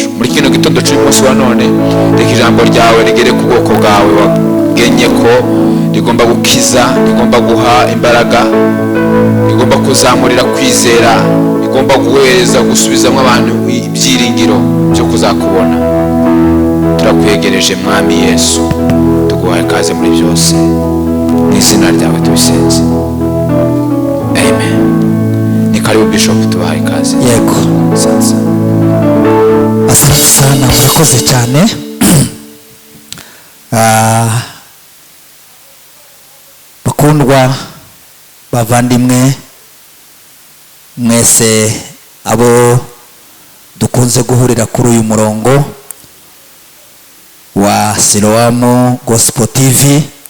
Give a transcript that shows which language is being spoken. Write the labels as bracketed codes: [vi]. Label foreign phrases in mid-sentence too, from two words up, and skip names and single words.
[rw] Muri kino gitondo cy'uyu munsi wa none reka ijambo ryawe rigere ku bwoko bwawe wagenye ko rigomba gukiza, rigomba guha imbaraga, rigomba kuzamurira kwizera, rigomba guhereza gusubizamo abantu ibyiringiro byo kuzakubona. Turakwegereje Mwami Yesu, tuguhaye ikaze muri byose, mu izina ryawe tubisenze, amen. [sw] Ni karibu [rw] Bishop, tubahaye ikaze. Yego, [sw] Sasa asante sana, [rw] murakoze cyane. Bakundwa bavandimwe mwese abo dukunze guhurira kuri uyu murongo wa Siloam Gospel TV,